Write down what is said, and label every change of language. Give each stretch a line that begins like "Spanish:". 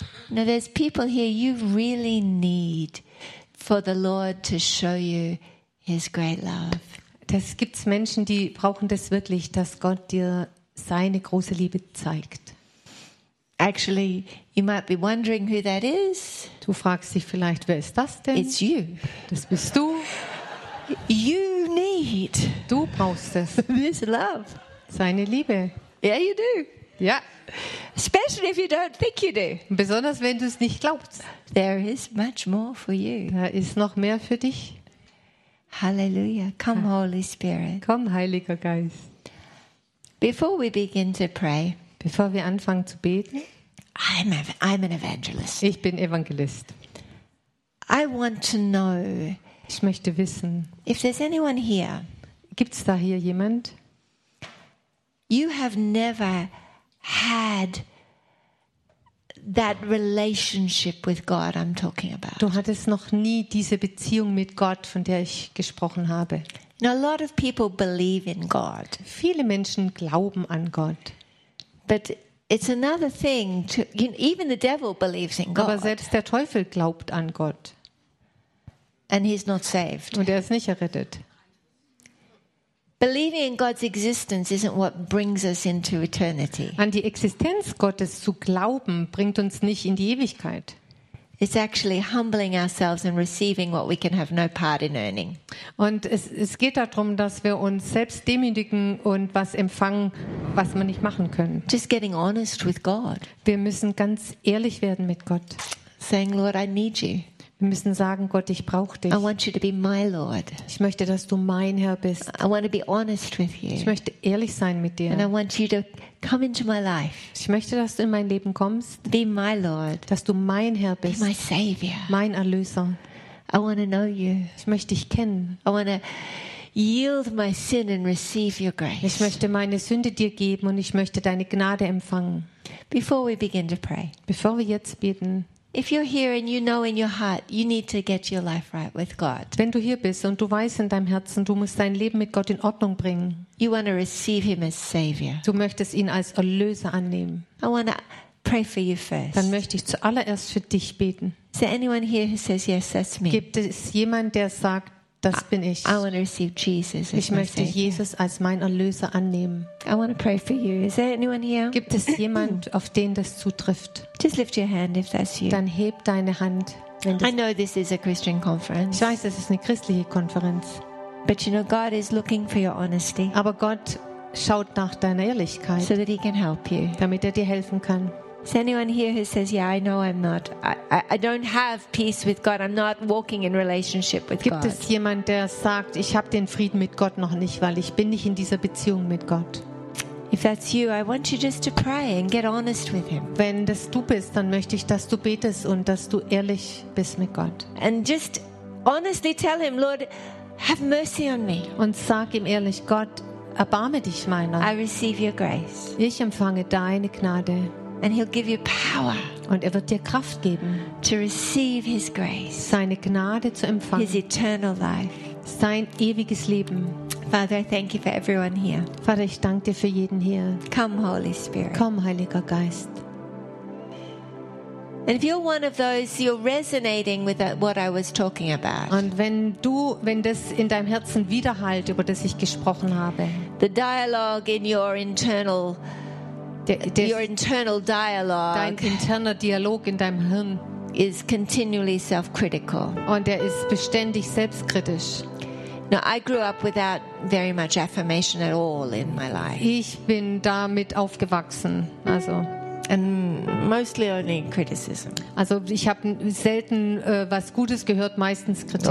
English: Now there's people here you really need for the Lord to show you his great love.
German: Das gibt's Menschen, die brauchen das wirklich, dass Gott dir seine große Liebe zeigt.
English: Actually, you might be wondering who that is.
German: Du fragst dich vielleicht, wer ist das denn?
English: It's you.
German: Das bist du.
English: You need.
German: Du brauchst es.
English: This love.
German: Seine Liebe.
English: Yeah, you do.
German: Ja.
English: Especially if you don't think you do.
German: Besonders wenn du es nicht glaubst.
English: There is much more for you.
German: Da ist noch mehr für dich.
English: Hallelujah. Come, Holy Spirit.
German: Komm, Heiliger Geist.
English: Before we begin to pray.
German: Bevor wir anfangen zu beten.
English: I'm an evangelist.
German: Ich bin Evangelist.
English: I want to know.
German: Ich möchte wissen.
English: If there's anyone here.
German: Gibt's da hier jemand?
English: You have never had that relationship with God I'm talking about.
German: Du hattest noch nie diese Beziehung mit Gott, von der ich gesprochen habe.
English: Now, a lot of people believe in God.
German: Viele Menschen glauben an Gott.
English: But it's another thing to even the devil believes in God.
German: Aber selbst der Teufel glaubt an Gott.
English: And he's not saved.
German: Und ist nicht errettet.
English: Believing in God's existence isn't what brings us into eternity.
German: An die Existenz Gottes zu glauben bringt uns nicht in die Ewigkeit.
English: It's actually humbling ourselves and receiving what we can have no part in earning.
German: Und es geht darum, dass wir uns selbst demütigen und was empfangen, was man nicht machen können.
English: Just getting honest with God.
German: Wir müssen ganz ehrlich werden mit Gott.
English: Saying, Lord, I need you.
German: Wir müssen sagen, Gott, ich brauche dich.
English: I want you to be my Lord.
German: Ich möchte, dass du mein Herr bist.
English: I want to be honest with you.
German: Ich möchte ehrlich sein mit dir.
English: And I want you to come into my life.
German: Ich möchte, dass du in mein Leben kommst.
English: Be my Lord.
German: Dass du mein Herr bist.
English: Be my Savior.
German: Mein Erlöser.
English: I want to know you.
German: Ich möchte dich kennen.
English: I want to yield my sin and receive your grace.
German: Ich möchte meine Sünde dir geben und ich möchte deine Gnade empfangen.
English: Before we begin to pray.
German: Bevor wir jetzt beten.
English: If you're here and you know in your heart you need to get your life right with God.
German: Wenn du hier bist und du weißt in deinem Herzen, du musst dein Leben mit Gott in Ordnung bringen.
English: You want to receive him as savior.
German: Du möchtest ihn als Erlöser annehmen.
English: I want to pray for you first.
German: Dann möchte ich zuallererst für dich beten.
English: Is there anyone here who says yes, that's me?
German: Gibt es jemand, der sagt, das bin ich?
English: I want to receive Jesus.
German: Ich möchte Jesus als mein Erlöser annehmen.
English: I want to pray for you. Is there anyone here?
German: Gibt es jemand, auf den das zutrifft?
English: Just lift your hand if that's you.
German: Dann heb deine Hand.
English: I know this is a Christian conference.
German: Ich weiß, das ist eine christliche Konferenz.
English: But you know, God is looking for your honesty.
German: Aber Gott schaut nach deiner Ehrlichkeit.
English: So that he can help you.
German: Damit er dir helfen kann.
English: Is anyone here who says, "Yeah, I know I'm not. I don't have peace with God. I'm not walking in relationship with God."
German: Gibt es jemand, der sagt, ich habe den Frieden mit Gott noch nicht, weil ich bin nicht in dieser Beziehung mit Gott?
English: If that's you, I want you just to pray and get honest with him.
German: Wenn das du bist, dann möchte ich, dass du betest und dass du ehrlich bist mit Gott.
English: And just honestly tell him, "Lord, have mercy on me."
German: Und sag ihm ehrlich, Gott, erbarme dich meiner.
English: I receive your grace.
German: Ich empfange deine Gnade.
English: And he'll give you power.
German: Und er wird dir Kraft geben,
English: to receive his grace,
German: seine Gnade zu empfangen,
English: his eternal life,
German: sein ewiges Leben.
English: Father, I thank you for everyone here.
German: Vater, ich danke dir für jeden hier.
English: Come, Holy Spirit.
German: Komm, Heiliger Geist.
English: And if you're one of those, you're resonating with what I was talking about.
German: Und wenn das in deinem Herzen widerhallt, über das ich gesprochen habe,
English: the dialogue in your internal. Your internal dialogue,
German: dein interner Dialog in deinem Hirn,
English: is continually self-critical.
German: Und er ist beständig selbstkritisch.
English: Now, I grew up without very much affirmation at all in my life.
German: Ich bin damit aufgewachsen, also.
English: And mostly only criticism.
German: Also ich habe selten was Gutes gehört, meistens Kritik.